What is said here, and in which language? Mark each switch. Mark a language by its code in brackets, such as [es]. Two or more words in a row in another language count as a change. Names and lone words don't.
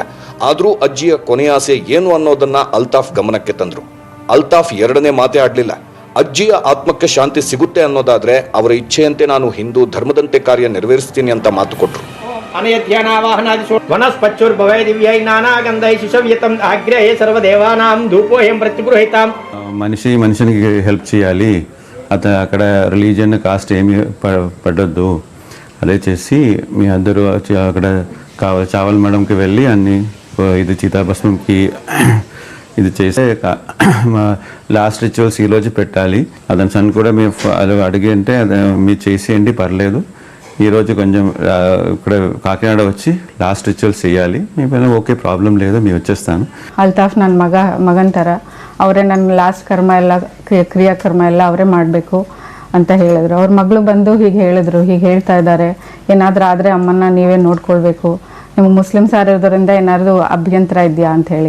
[kn] ಆದರೂ ಅಜ್ಜಿಯ ಕೊನೆ ಆಸೆ ಏನು ಅನ್ನೋದನ್ನ ಅಲ್ತಾಫ್ ಗಮನಕ್ಕೆ ತಂದ್ರು. ಅಲ್ತಾಫ್ ಎರಡನೇ ಮಾತೇ ಆಡ್ಲಿಲ್ಲ. ಅಜ್ಜಿಯ ಆತ್ಮಕ್ಕೆ ಶಾಂತಿ ಸಿಗುತ್ತೆ ಅನ್ನೋದಾದ್ರೆ ಅವರ ಇಚ್ಛೆಯಂತೆ ನಾನು ಹಿಂದೂ ಧರ್ಮದಂತೆ ಕಾರ್ಯ ನೆರವೇರಿಸ್ತೀನಿ ಅಂತ ಮಾತು ಕೊಟ್ರು. [sa] ವನಸ್ಪಚ್ಚುರ್ಭವೇ ದಿವ್ಯೈ ನಾನಾಗಂಧೈ ಶಿಶವ್ಯತಂ ಆಗ್ರಹೇ ಸರ್ವದೇವಾನಾಂ ధూపోయం ప్రతిగృహీతాం. [te] మనిషికి హెల్ప్ చేయాలి, అక్కడ [en] religion caste [te] ఏమి పడొద్దు, అదే చేసి మీ అందరూ అక్కడ చావల్ మేడంకి వెళ్ళి అన్ని ఇది చితాభస్మంకి ఇది చేసే [en] last rituals [te] ఈరోజు పెట్టాలి. అతని సన్ కూడా మేము అది అడిగి అంటే అది మీరు చేసేయండి పర్లేదు, ఈరోజు కొంచెం ఇక్కడ కాకినాడ వచ్చి [en] last rituals [te] చేయాలి, మీ పైన [en] okay problem [te] లేదు, మేము వచ్చేస్తాను. [kn] ಅಲ್ತಾಫ್ ನನ್ನ ಮಗನ ಥರ ಅವರೇ ನನ್ನ ಲಾಸ್ಟ್ ಕರ್ಮ ಎಲ್ಲ ಕ್ರಿಯಾಕರ್ಮ ಎಲ್ಲ ಅವರೇ ಮಾಡಬೇಕು ಅಂತ ಹೇಳಿದ್ರು. ಅವ್ರ ಮಗಳು ಬಂದು ಹೀಗೆ ಹೇಳಿದ್ರು, ಹೀಗೆ ಹೇಳ್ತಾ ಇದ್ದಾರೆ, ಏನಾದರೂ ಆದರೆ ಅಮ್ಮನ್ನ ನೀವೇ ನೋಡ್ಕೊಳ್ಬೇಕು, ನಿಮ್ಗೆ ಮುಸ್ಲಿಮ್ಸ್ ಆಗಿರೋದ್ರಿಂದ ಏನಾದರೂ ಅಭ್ಯಂತರ ಇದೆಯಾ ಅಂತ ಹೇಳಿ.